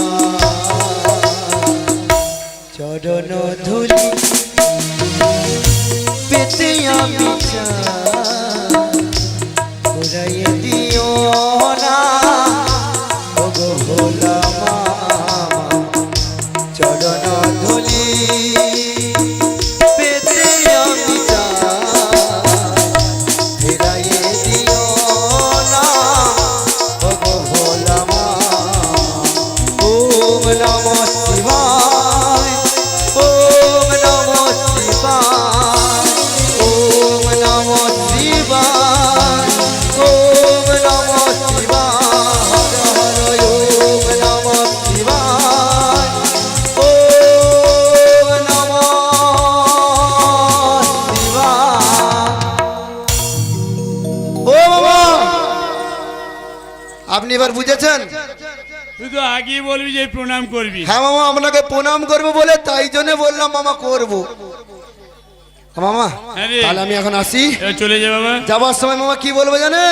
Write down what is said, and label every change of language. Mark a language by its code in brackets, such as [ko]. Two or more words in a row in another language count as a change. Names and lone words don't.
[bn] চরণ ধুলি পেতে আমি চাই, ফেরাইয়ে দিও না ওগো ভোলা মামা। চরণ ধুলি পেতে আমি চাই, ফেরাইয়ে দিও না ওগো ভোলা মামা। [sa] ওম নমঃ শিবায়, ওম নমঃ শিবায়, ওম নমঃ শিবায়, ওম নমঃ শিবায়, হর হর ওম নমঃ শিবায়, ওম নমঃ শিবায়। [bn] ও বাবা আপনি এবার বুঝেছেন? তুই তো আগেই বলবি যে প্রণাম করবি। হ্যাঁ মামা আপনাকে প্রণাম করবো বলে তাই জন্য বললাম মামা করবো। মামা হ্যাঁ রে। তাহলে আমি এখন আসি। এবার চলে যা বাবা। যাবার সময় মামা কি বলবো জানেন?